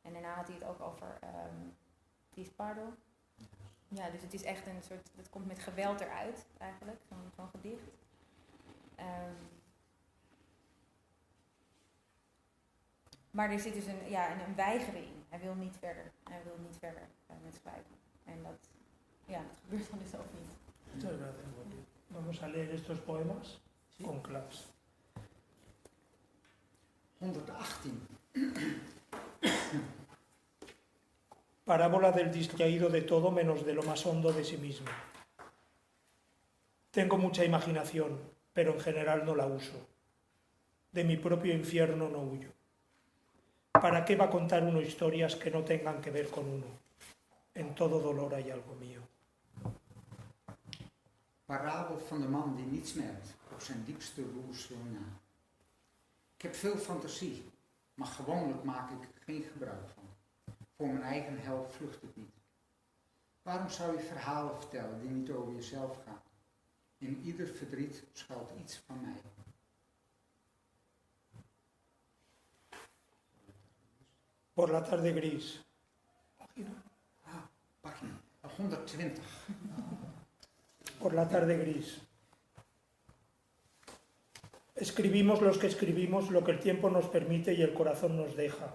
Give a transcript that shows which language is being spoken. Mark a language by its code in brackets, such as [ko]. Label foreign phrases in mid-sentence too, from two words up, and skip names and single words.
[nl] En daarna had hij het ook over Disparo. Ja, dus het is echt een soort, het komt met geweld eruit eigenlijk, zo'n gedicht. Maar er zit dus een weigering in. Hij wil niet verder. Hij wil niet verder met schrijven. En dat gebeurt dan dus ook niet. [es] Muchas gracias. Vamos a leer estos poemas con claves. 118. Parábola del distraído de todo menos de lo más hondo de sí mismo. Tengo mucha imaginación, pero en general no la uso. De mi propio infierno no huyo. ¿Para qué va a contar uno historias que no tengan que ver con uno? En todo dolor hay algo mío. [nl] Parabel van de man die niets merkt op zijn diepste roersel na. Ik heb veel fantasie, maar gewoonlijk maak ik er geen gebruik van. Voor mijn eigen hel vlucht ik niet. Waarom zou je verhalen vertellen die niet over jezelf gaan? In ieder verdriet schuilt iets van mij. [es] Por la tarde gris. [nl] Pagina 120. [es] Por la tarde gris. Escribimos los que escribimos lo que el tiempo nos permite y el corazón nos deja.